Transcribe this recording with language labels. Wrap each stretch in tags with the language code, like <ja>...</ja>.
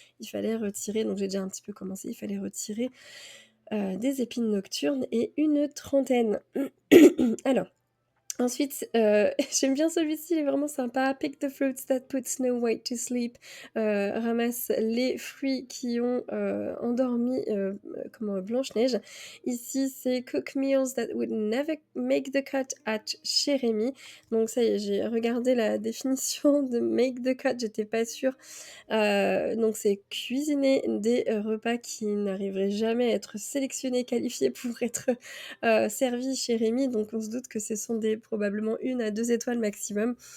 <fr>Il fallait retirer, donc j'ai déjà un petit peu commencé, il fallait retirer des épines nocturnes et une trentaine. Alors, ensuite, j'aime bien celui-ci, il est vraiment sympa.</fr> <en>Pick the fruits that put Snow White to sleep.</en> <fr>Ramasse les fruits qui ont endormi Blanche-Neige. Ici, c'est</fr> <en>cook meals that would never make the cut at chez Rémi.</en> <fr>Donc ça y est, j'ai regardé la définition de</fr> <en>make the cut,</en> <fr>j'étais pas sûre. Donc c'est cuisiner des repas qui n'arriveraient jamais à être sélectionnés, qualifiés pour être servis chez Rémi. Donc on se doute que ce sont probablement 1 à 2 étoiles maximum.</fr>